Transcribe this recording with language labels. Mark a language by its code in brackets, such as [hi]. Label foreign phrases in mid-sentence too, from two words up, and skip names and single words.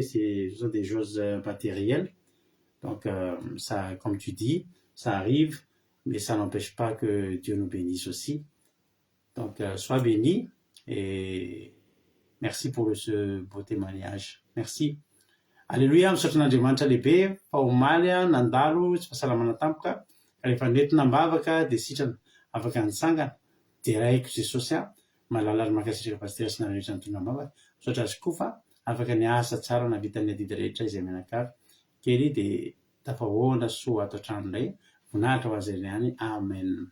[fr] Ce sont des choses matérielles. Donc, ça, comme tu dis, ça arrive, mais ça n'empêche pas que Dieu nous bénisse aussi. Donc, sois béni et merci pour ce beau témoignage. Merci. [mg] Alléluia, misaotra n'Andriamanitra lehibe, fa omaly nandalo tsy fahasalamana tampoka, ka rehefa nentina mbavaka dia sitrana afaka nitsangana dia raiko Jesosy malala ary makasitraka pasitera sy narehetra nytondra mbavaka. Misaotra azy koa fa afaka niasa tsara navita ny adidy rehetra izay menakavy kely dia tafahoana soa ato an-trano indray voninahitra ho azy ihany amen.